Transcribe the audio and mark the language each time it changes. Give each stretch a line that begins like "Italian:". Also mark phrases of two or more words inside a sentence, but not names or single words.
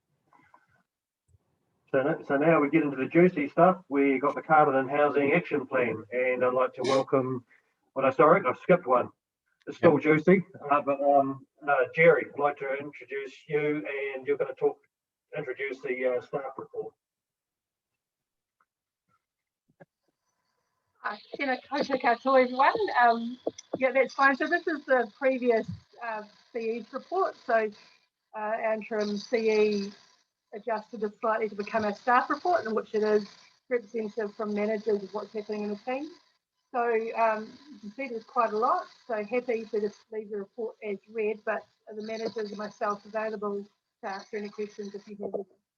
English: So now we get into the juicy stuff. We got the Carterton Housing Action Plan, and I'd like to welcome, well, no, sorry, I've skipped one. It's still juicy, but Jerry, I'd like to introduce you, and you're going to introduce the staff report.
Māori: Tēnā koutou katoa,
English: everyone. Yeah, that's fine. So this is the previous CE's report. So our interim CE adjusted it slightly to become a staff report, in which it is representative from managers of what's happening in the team. So you can see there's quite a lot. So happy to just leave the report as read, but the managers and myself available to answer any questions if you have them.